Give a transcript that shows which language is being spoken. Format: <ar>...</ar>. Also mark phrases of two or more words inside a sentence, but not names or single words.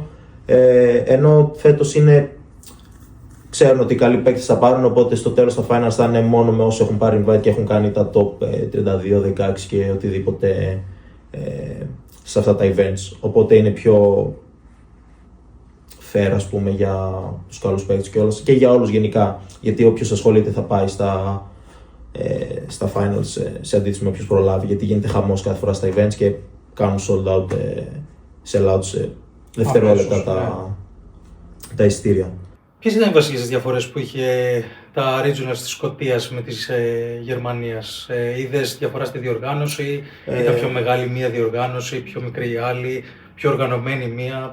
<el>Ενώ φέτος ξέρουν ότι οι καλοί παίκτες θα πάρουν, οπότε στο τέλος τα finals θα είναι μόνο με όσοι έχουν πάρει invite και έχουν κάνει τα top 32, 16 και οτιδήποτε σε αυτά τα events. Οπότε είναι πιο fair, ας πούμε, για τους καλούς παίκτες και για όλους γενικά. Γιατί όποιος ασχολείται θα πάει στα finals σε αντίθεση με όποιος προλάβει. Γιατί γίνεται χαμός κάθε φορά στα events και κάνουν</el> <en>sold out, sell out</en> <el>σε δευτερόλεπτα τα εισιτήρια. Ποιες ήταν οι βασικές διαφορές που είχε τα regionals της Σκωτίας με της Γερμανίας? Είδες διαφορά στη διοργάνωση, ήταν πιο μεγάλη μία διοργάνωση, πιο μικρή η άλλη, πιο οργανωμένη μία?</el>